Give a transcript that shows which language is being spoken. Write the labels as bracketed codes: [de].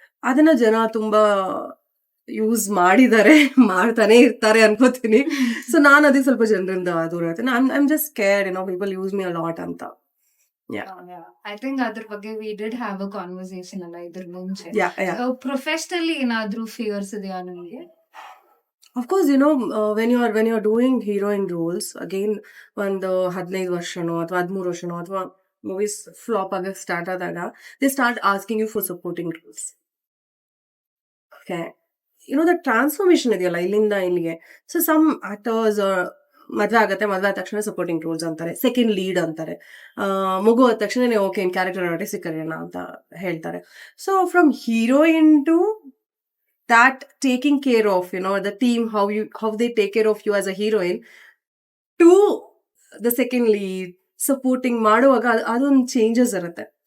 [kn] ಅದನ್ನ ಜನ ತುಂಬಾ ಯೂಸ್ ಮಾಡಿದ್ದಾರೆ, ಮಾಡ್ತಾನೆ ಇರ್ತಾರೆ ಅನ್ಕೋತೀನಿ. ಸೊ ನಾನು ಅದೇ ಸ್ವಲ್ಪ ಜನರಿಂದ ದೂರ ಇರ್ತೀನಿ. [en] I'm just scared, people use me a lot ಅಂತ. I think [kn] ಅದ್ರ ಬಗ್ಗೆ [en] we did have a conversation [kn] ಅಲ್ಲ ಇದ್ರ ಮುಂಚೆ. ಪ್ರೊಫೆಷನಲಿ ಏನಾದ್ರೂ ಫಿಯರ್ಸ್ ಇದೆಯಾ ನಿಮಗೆ? [en] Of course, when you're doing heroine roles, again, [kn] ಒಂದು 15 ವರ್ಷನೋ ಅಥವಾ 13 ವರ್ಷನೋ ಅಥವಾ ಮೂವೀಸ್ ಫ್ಲಾಪ್ ಆಗಕ್ಕೆ ಸ್ಟಾರ್ಟ್ ಆದಾಗ [en] they start asking you for supporting roles. Okay. The transformation [kn] ಇದೆಯಲ್ಲ ಇಲ್ಲಿಂದ ಇಲ್ಲಿಗೆ. ಸೊ ಸಮ್ ಆಕ್ಟರ್ಸ್ ಮದ್ವೆ ಆದ ತಕ್ಷಣ ಸಪೋರ್ಟಿಂಗ್ ರೋಲ್ಸ್ ಅಂತಾರೆ, ಸೆಕೆಂಡ್ ಲೀಡ್ ಅಂತಾರೆ, ಮಗು ಆದ ತಕ್ಷಣ ಓಕೆ ಕ್ಯಾರೆಕ್ಟರ್ ಆರ್ಟಿಸ್ಟ್ ಕರೆಯೋಣ ಅಂತ ಹೇಳ್ತಾರೆ. [en] so from heroine to that taking care of the team, how they take care of you as a heroine, to the second lead supporting [kn] ಮಾಡುವಾಗ ಅದೊಂದು ಚೇಂಜಸ್ ಇರುತ್ತೆ.